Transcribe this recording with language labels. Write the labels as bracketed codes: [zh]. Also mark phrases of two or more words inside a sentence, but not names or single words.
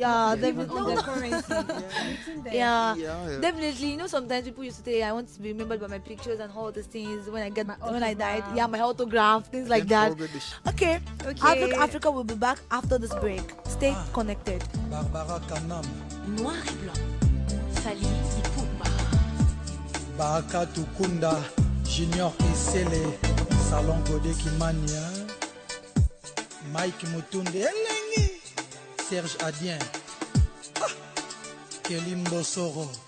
[en] Definitely. Sometimes people used to say, I want to be remembered by my pictures and all these things when I died. Yeah, my autograph, things like that. Okay. Africa will be back after this break. Stay connected. Barbara Kanam, Noir et blanc. Fali Ipupa. Baraka Tukunda, Junior Esele, Salon Godé Kimania, Mike Mutunde, Elengi, Serge Adien, Kelimbo Soro.